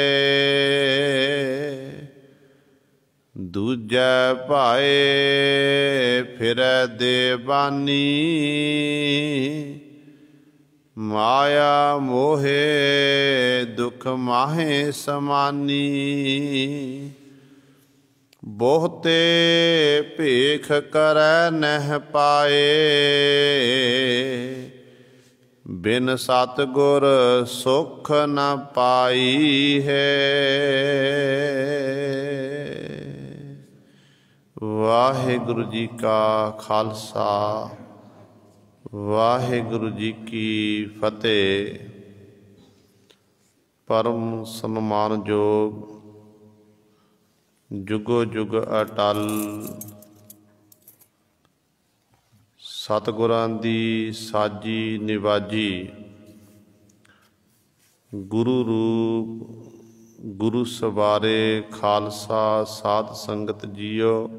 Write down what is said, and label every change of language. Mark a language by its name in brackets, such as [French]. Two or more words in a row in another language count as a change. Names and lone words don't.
[Braj] दूजै भाए फिरै देवानी, माया मोहे दुख माहे समानी। बहुते भेख करੈ नह पाए, बिन सतगुर सुख न पाई है। वाहिगुरु जी का खालसा, वाहिगुरु जी की फतेह। [Punjabi] ਪਰਮ ਸਨਮਾਨਯੋਗ ਜੁਗੋ ਜੁਗ ਅਟਲ ਸਤਗੁਰਾਂ ਦੀ ਸਾਜੀ ਨਿਵਾਜੀ, ਗੁਰੂ ਰੂਪ ਗੁਰੂ ਸਵਾਰੇ ਖਾਲਸਾ ਸਾਧ ਸੰਗਤ ਜੀਓ।